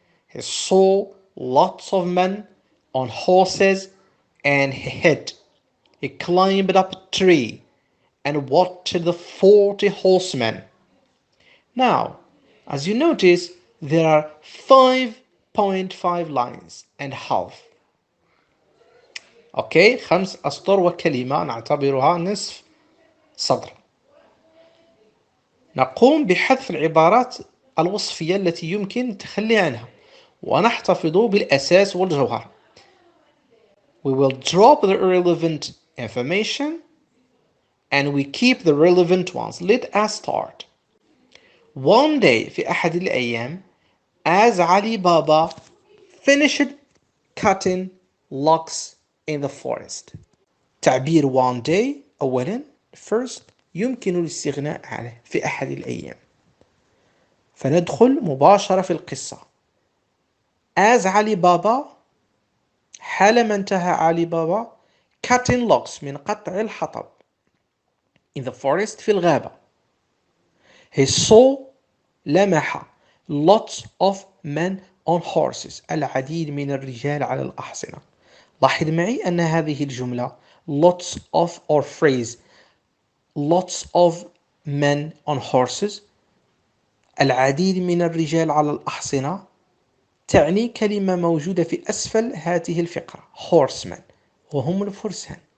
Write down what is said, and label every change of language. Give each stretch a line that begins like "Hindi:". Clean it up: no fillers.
English: He saw lots of men on horses and he hid. He climbed up a tree and watched the 40 horsemen. Now, as you notice, there are 5.5 lines and half.
Arabic: Okay, 5 أسطر وكلمة نعتبرها نصف سطر. نقوم بحذف العبارات الوصفية التي يمكن التخلي عنها ونحتفظ بالأساس والجوهر.
English: We will drop the irrelevant information and we keep the relevant ones. Let us start. One day
Arabic: في أحد الأيام
English: as Ali Baba finished cutting logs in the forest.
Arabic: تعبير
English: one day
Arabic: أولا first يمكن الاستغناء عنه في أحد الأيام. فندخل مباشرة في القصة.
English: As Ali Baba
Arabic: حالما انتهى علي بابا
English: cutting logs
Arabic: من قطع الحطب
English: in the forest
Arabic: في الغابة.
English: He saw لمح lots of men on horses
Arabic: العديد من الرجال على الأحصنة. لاحظ معي أن هذه الجملة
English: lots of or phrase lots of men on horses
Arabic: العديد من الرجال على الأحصنة تعني كلمة موجودة في أسفل هذه الفقرة horsemen وهم الفرسان.